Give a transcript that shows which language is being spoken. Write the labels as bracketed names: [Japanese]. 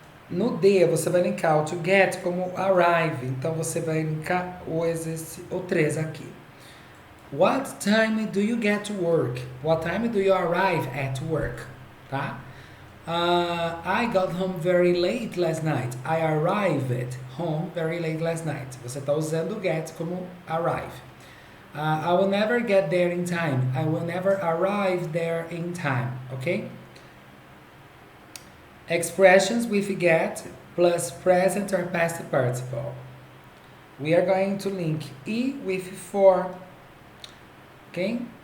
[Portuguese] No D, você vai linkar o to get como arrive. Então, você vai linkar o 3 aqui. [English] What time do you get to work? What time do you arrive at work? Tá? I got home very late last night. I arrived home very late last night. [Portuguese] Você está usando o get como arrive. [English] I will never get there in time. I will never arrive there in time. Okay? Expressions with get plus present or past participle. We are going to link E with for. Okay?